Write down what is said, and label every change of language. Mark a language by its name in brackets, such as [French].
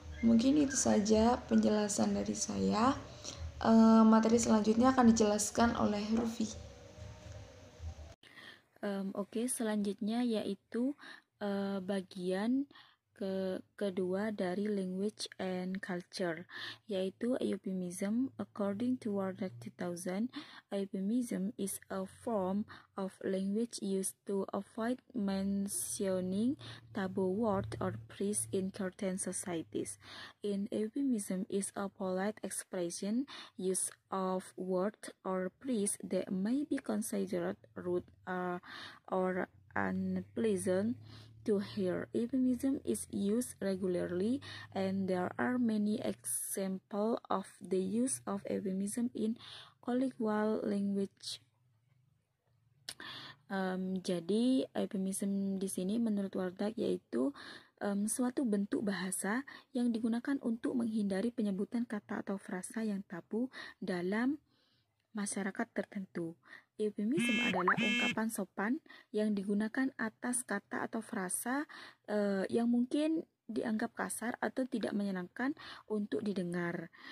[Indonesian] Mungkin itu saja penjelasan dari saya. Materi selanjutnya akan dijelaskan oleh Rufi. Oke, selanjutnya yaitu bagian kedua dari [English] language and culture, [Indonesian] yaitu euphemism. [English] According to Wardak 2000, euphemism is a form of language used to avoid mentioning taboo words or phrases in certain societies. In euphemism is a polite expression use of words or phrases that may be considered rude or unpleasant to hear. Euphemism is used regularly, and there are many examples of the use of euphemism in colloquial language. [Indonesian] Jadi euphemism di sini menurut Wardak yaitu suatu bentuk bahasa yang digunakan untuk menghindari penyebutan kata atau frasa yang tabu dalam masyarakat tertentu. Euphemism adalah ungkapan sopan yang digunakan atas kata atau frasa yang mungkin dianggap kasar atau tidak menyenangkan untuk didengar.